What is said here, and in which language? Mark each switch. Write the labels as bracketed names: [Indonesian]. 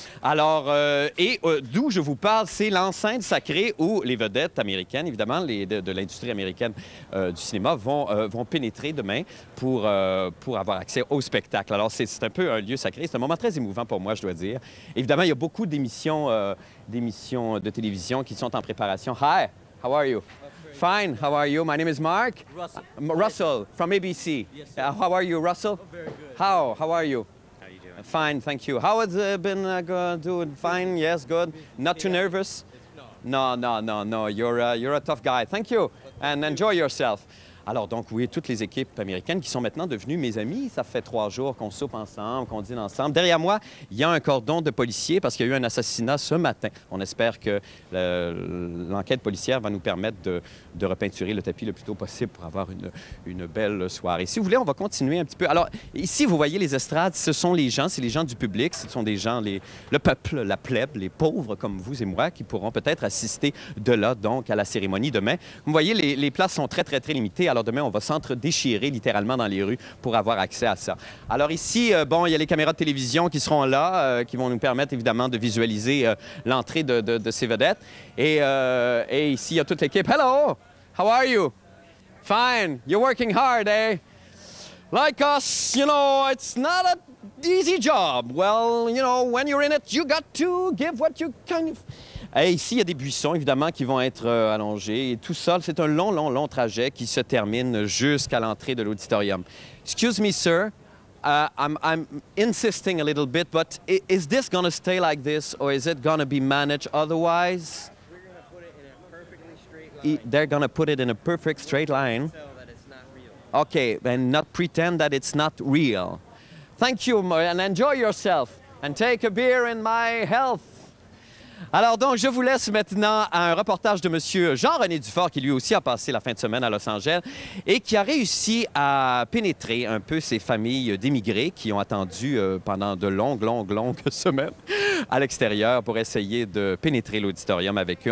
[French] Alors, d'où je vous parle, c'est l'enceinte sacrée où les vedettes américaines, évidemment, de l'industrie américaine du cinéma, vont pénétrer demain pour avoir accès au spectacle. Alors, c'est un peu un lieu sacré. C'est un moment très émouvant pour moi, je dois dire. Évidemment, il y a beaucoup d'émissions de télévision qui sont en préparation. [English] Hi, how are you? Fine, how are you? My name is Mark. Russell. Russell, from ABC. Yes, How are you, Russell? Oh, very good. How are you? How you doing? Fine, thank you. How has it been doing? Fine, yes, good. Not too nervous? No. No. You're a tough guy. Thank you, and enjoy yourself. [French] Alors donc, oui, toutes les équipes américaines qui sont maintenant devenues mes amis. Ça fait 3 jours qu'on soupe ensemble, qu'on dîne ensemble. Derrière moi, il y a un cordon de policiers parce qu'il y a eu un assassinat ce matin. On espère que l'enquête policière va nous permettre de repeinturer le tapis le plus tôt possible pour avoir une belle soirée. Si vous voulez, on va continuer un petit peu. Alors, ici, vous voyez les estrades, ce sont les gens, c'est les gens du public, ce sont des gens, le peuple, la plèbe, les pauvres comme vous et moi qui pourront peut-être assister de là, donc, à la cérémonie demain. Vous voyez, les places sont très limitées. Alors demain, on va s'entre-déchirer littéralement dans les rues pour avoir accès à ça. Alors ici, bon, il y a les caméras de télévision qui seront là, qui vont nous permettre évidemment de visualiser l'entrée de ces vedettes. Et ici, il y a toute l'équipe. [English] Hello! How are you? Fine. You're working hard, eh? Like us, you know, it's not an easy job. Well, you know, when you're in it, you got to give what you kind of... [French] Et ici, il y a des buissons, évidemment, qui vont être allongés. Et tout ça, c'est un long trajet qui se termine jusqu'à l'entrée de l'auditorium. [English] Excuse me, sir. I'm insisting a little bit, but is this going to stay like this, or is it going to be managed otherwise? We're going to put it in a perfectly straight line. They're going to put it in a perfect straight line. So that it's not real. Okay, and not pretend that it's not real. Thank you, and enjoy yourself. And take a beer in my health. [French] Alors donc, je vous laisse maintenant à un reportage de M. Jean-René Dufort, qui lui aussi a passé la fin de semaine à Los Angeles et qui a réussi à pénétrer un peu ces familles d'émigrés qui ont attendu pendant de longues semaines à l'extérieur pour essayer de pénétrer l'auditorium avec eux.